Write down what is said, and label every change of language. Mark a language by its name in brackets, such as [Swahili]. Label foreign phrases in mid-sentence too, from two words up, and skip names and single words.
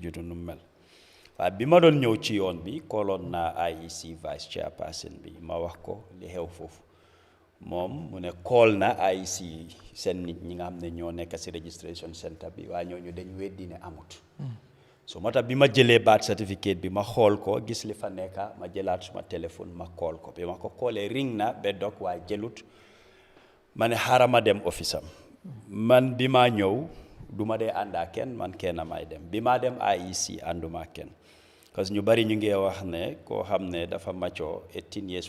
[Wolof] juddu nu mel waaye bi ma doon ñëw ci yoon bi kooloon naa IEC [English] vice chairperson [Wolof] bi ma wax ko li xew foofu moom mu ne kool na IEC seen nit ñi nga xam ne ñoo nekk si [English] registration center [Wolof] bi waaye ñooñu dañ weddi ne amut so moo tax bi ma jëlee [English] birth certificate [Wolof] bi ma xool ko gis li fa nekka ma jëlaat suma téléphone ma kool ko bi ma ko koolee ring na ba dog waaye jëlut ma ne xaaral ma dem office am man bi maa ñëw du ma dee àndaa kenn man kenn may dem bi maa dem IEC ànduma kenn [French] parce que [Wolof] ñu bari ñu ngi wax ne koo xam ne dafa maccoo [English] 18 years